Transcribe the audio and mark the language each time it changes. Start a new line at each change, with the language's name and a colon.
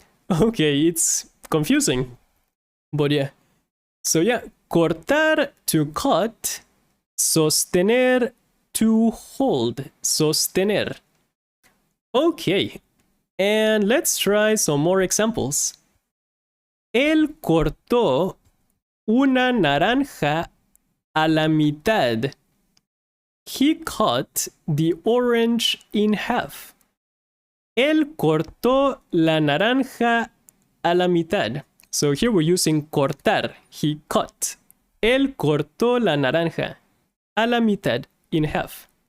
English: Okay, it's confusing, but yeah. So yeah, cortar, to cut. Sostener, to hold. Sostener. Okay, and let's try some more examples.
Spanish: Él cortó una naranja a la mitad.
English: He cut the orange in half.
Spanish: Él cortó la naranja a la mitad.
English: So here we're using cortar. He cut.
Spanish: Él cortó la naranja a la mitad,
English: in half.